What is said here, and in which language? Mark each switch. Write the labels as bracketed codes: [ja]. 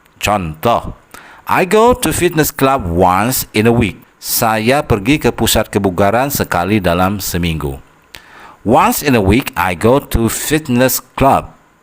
[en] Contoh, I go to fitness club once in a week. [id] Saya pergi ke pusat kebugaran sekali dalam seminggu. [en] Once in a week, I go to fitness club.